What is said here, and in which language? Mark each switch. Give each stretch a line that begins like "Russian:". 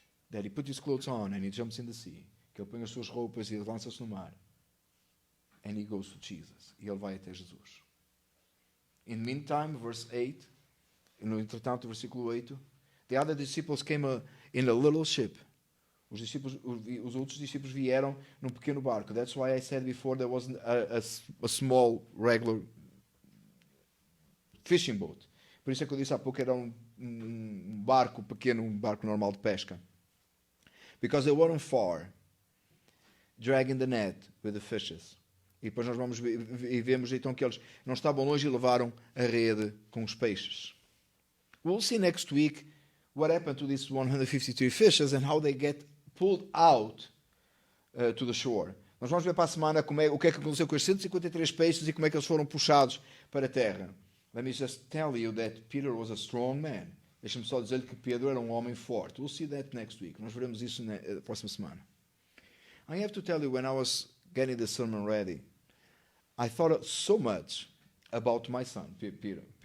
English: That he put his clothes on and he jumps in the sea.
Portuguese: Que ele põe as suas roupas e lança-se no mar.
English: And he goes to Jesus.
Portuguese: E ele vai até Jesus.
English: In the meantime, verse 8,
Portuguese: no entretanto, versículo 8,
English: the other disciples came in a little ship.
Portuguese: Os outros discípulos vieram num pequeno barco.
English: That's why I said before there wasn't a small, regular fishing boat.
Portuguese: Por isso é que eu disse há pouco que era um barco pequeno, um barco normal de pesca.
English: Because they weren't far, dragging the net with the fishes.
Portuguese: E depois nós vamos e vemos então que eles não estavam longe e levaram a rede com os peixes.
English: We'll see next week what happened to these 153 fishes and how they get pulled out to the shore.
Portuguese: Nós vamos ver para a semana o que é que aconteceu com os 153 peixes e como é que eles foram puxados para a terra.
English: Let me just tell you that Peter was a strong man.
Portuguese: Deixa-me só dizer-lhe que Pedro era um homem forte.
English: We'll see that next week.
Portuguese: Nós veremos isso na próxima semana.
English: I have to tell you, when I was getting the sermon ready, I thought so much about my son, Pedro.